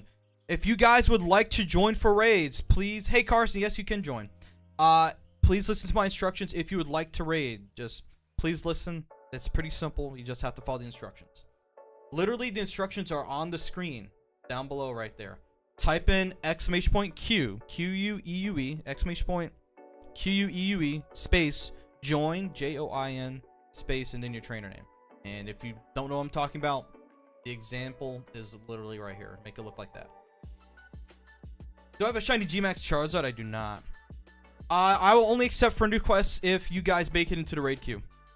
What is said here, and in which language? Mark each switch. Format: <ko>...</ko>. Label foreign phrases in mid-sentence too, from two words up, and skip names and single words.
<en>If you guys would like to join for raids, please. Hey Carson, yes you can join. Please listen to my instructions if you would like to raid. Just please listen. It's pretty simple. You just have to follow the instructions. Literally, the instructions are on the screen down below right there. Type in !Q, Q-U-E-U-E, !Q-U-E-U-E, space, join, J-O-I-N, space, and then your trainer name. And if you don't know what I'm talking about, the example is literally right here. Make it look like that. Do I have a shiny G-Max Charizard? I do not. I will only accept friend requests if you guys make it into the raid queue.</en>